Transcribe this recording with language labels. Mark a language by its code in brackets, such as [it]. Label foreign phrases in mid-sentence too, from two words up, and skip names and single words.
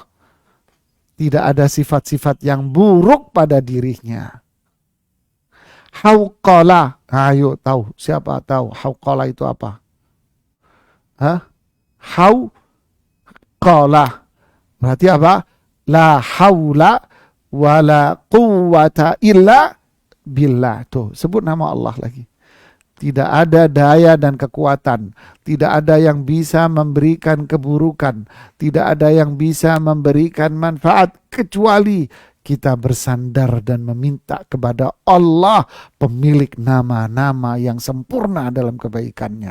[id] Tidak ada sifat-sifat yang buruk pada dirinya. Hauqala, ayo tahu, siapa tahu hauqala itu apa? Hauqala, berarti apa? [ar] لا حول ولا قوة إلا بالله. [id] Tuh, sebut nama Allah lagi. Tidak ada daya dan kekuatan, tidak ada yang bisa memberikan keburukan, tidak ada yang bisa memberikan manfaat kecuali kita bersandar dan meminta kepada Allah, pemilik nama-nama yang sempurna dalam kebaikannya.